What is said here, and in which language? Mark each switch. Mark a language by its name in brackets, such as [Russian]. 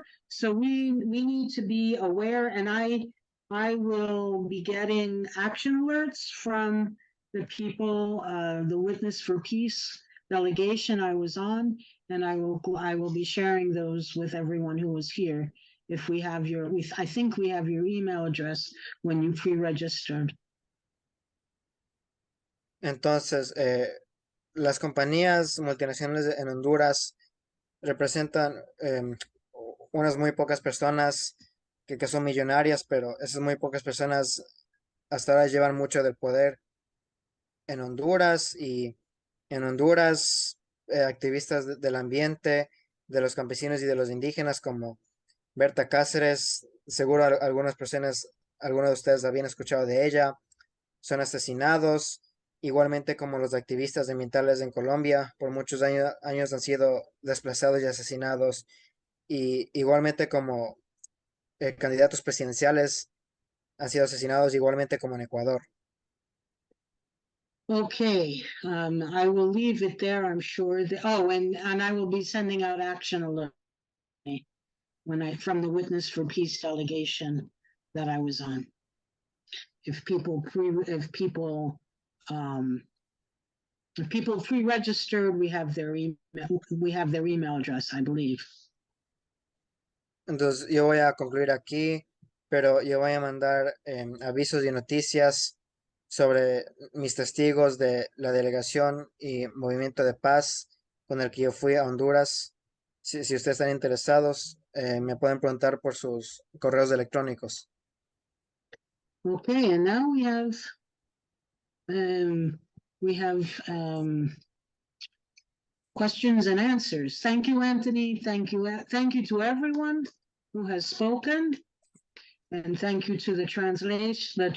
[English] So we need to be aware, and I will be getting action alerts from the people, the Witness for Peace delegation I was on, and I will be sharing those with everyone who was here. If we have I think we have your email address when you pre-registered. [Spanish] Entonces, las compañías multinacionales en Honduras representan unas muy pocas personas que son millonarias, pero esas muy pocas personas hasta ahora llevan mucho del poder en Honduras, y en Honduras activistas del ambiente, de los campesinos y de los indígenas como Berta Cáceres, seguro algunas personas, algunos de ustedes habían escuchado de ella, son asesinados, igualmente como los activistas ambientales en Colombia, por muchos años han sido desplazados y asesinados, y igualmente como candidatos presidenciales han sido asesinados, igualmente como en Ecuador. [English] Okay, I will leave it there. I'm sure that, and I will be sending out action alert from the Witness for Peace delegation that I was on. If people If people pre-registered, we have their email address, I believe. [Spanish] Entonces yo voy a concluir aquí, pero yo voy a mandar avisos y noticias sobre mis testigos de la delegación y movimiento de paz con el que yo fui a Honduras. Si ustedes están interesados, me pueden preguntar por sus correos electrónicos. [English] Okay, and now we have questions and answers. Thank you, Anthony. Thank you to everyone who has spoken. And thank you to the translators.